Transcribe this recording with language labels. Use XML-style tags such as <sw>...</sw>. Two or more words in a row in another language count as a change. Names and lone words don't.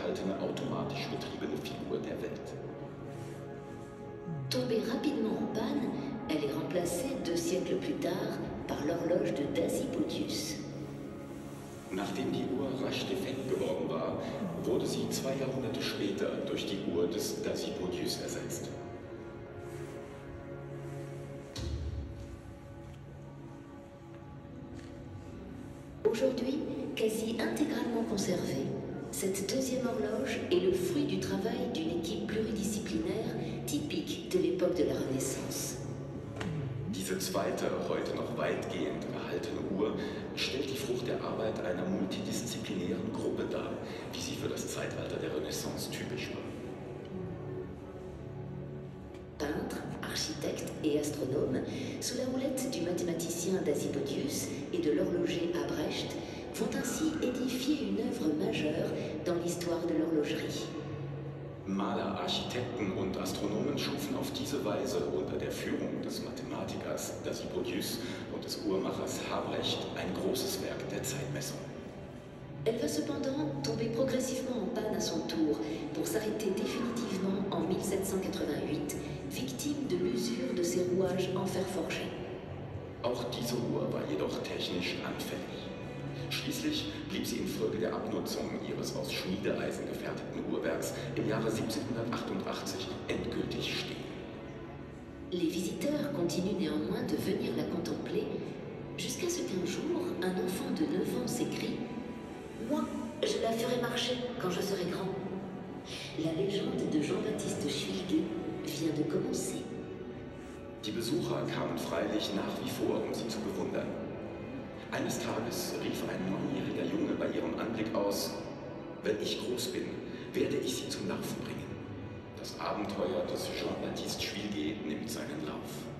<de>einzige automatisch betriebene Figur der Welt.</de> <fr>Tombée rapidement en panne, elle est remplacée 2 siècles plus tard par l'horloge de Dasipodius.</fr> <de>Nachdem die Uhr rasch defekt geworden war, wurde sie 2 Jahrhunderte später durch die Uhr des Dasipodius ersetzt.</de> <fr>Aujourd'hui, quasi intégralement conservée, cette deuxième horloge est le fruit du travail d'une équipe pluridisciplinaire typique de l'époque de la Renaissance.</fr> <de>Diese zweite, heute noch weitgehend erhaltene Uhr stellt die Frucht der Arbeit einer multidisziplinären Gruppe dar, wie sie für das Zeitalter der Renaissance typisch war.</de> <fr>Peintre, architecte et astronome, sous la houlette du mathématicien Dasipodius et de l'horloger Albrecht, vont ainsi édifier une œuvre majeure dans l'histoire de l'horlogerie.</fr> <de>Maler, Architekten und Astronomen schufen auf diese Weise unter der Führung des Mathematikers Dasipodius und des Uhrmachers Albrecht ein großes Werk der Zeitmessung.</de> <fr>Elle va cependant tomber progressivement en panne à son tour pour s'arrêter définitivement en 1788, victime de l'usure de ses rouages en fer forgé.</fr> <de>Auch diese Uhr war jedoch technisch anfällig. Schließlich blieb sie infolge der Abnutzung ihres aus Schmiedeeisen gefertigten Uhrwerks im Jahre 1788 endgültig stehen.</de> <fr>Les visiteurs continuent néanmoins de venir la contempler, jusqu'à ce qu'un jour, un enfant de 9 ans s'écrie « Moi, je la ferai marcher quand je serai grand ». La légende de Jean-Baptiste Schwilger vient de commencer.</fr> <de>Die Besucher kamen freilich nach wie vor, um sie zu bewundern. Eines Tages rief ein 9-jähriger Junge bei ihrem Anblick aus: Wenn ich groß bin, werde ich sie zum Laufen bringen. Das Abenteuer des Jean-Baptiste Schwilger nimmt seinen Lauf.</de>